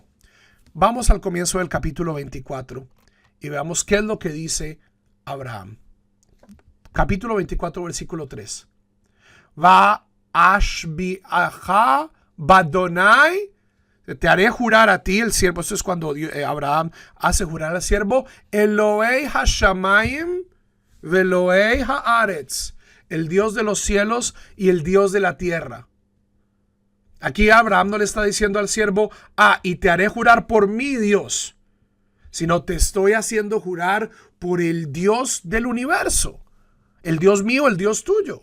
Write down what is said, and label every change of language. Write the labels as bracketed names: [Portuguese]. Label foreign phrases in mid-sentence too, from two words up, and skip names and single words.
[Spanish] Vamos al comienzo del capítulo 24 y veamos qué es lo que dice Abraham. Capítulo 24, versículo 3. [Hebrew] ואשביעך ביי, [Spanish] te haré jurar a ti, el siervo. Esto es cuando Abraham hace jurar al siervo, [Hebrew] אלהי השמים ואלהי הארץ, [Spanish] el Dios de los cielos y el Dios de la tierra. Aquí Abraham no le está diciendo al siervo, y te haré jurar por mi Dios, sino te estoy haciendo jurar por el Dios del universo, el Dios mío, el Dios tuyo.